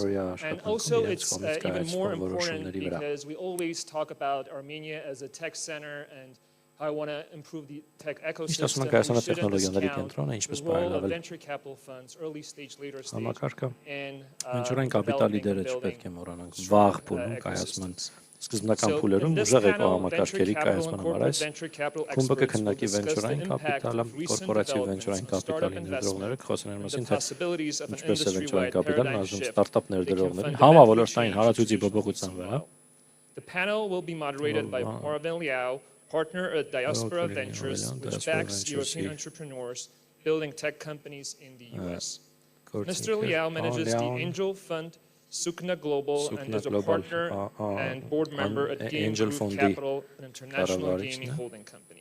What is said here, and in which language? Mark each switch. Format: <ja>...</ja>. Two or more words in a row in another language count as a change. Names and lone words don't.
<en>And also it's even more important because we always talk about Armenia as a tech center and how I want to improve the tech ecosystem. We shouldn't discount the role of venture capital funds, early stage, later stage, in developing and building strong ecosystems.</en> <hy>Սկզբնական փուլերում ուժեղ եկամակարգերի կայացման համար այս խումբը կքննարկի վենչուրային կապիտալը, կորպորատիվ վենչուրային կապիտալի ներդրողները կխոսեն այն մասին, թե ինչպես է վենչուրային կապիտալն ազդում ստարտափ ներդրողներին համավոլորտային հարացույցի փոփոխության վրա։</hy> <en>The panel will be moderated by Marvin Liao, partner at Diaspora Ventures, which backs European entrepreneurs building tech companies in the US. Mr. Liao manages the angel fund Sukna Global and is a partner and board member at Game Group Capital, an international gaming holding company.</en>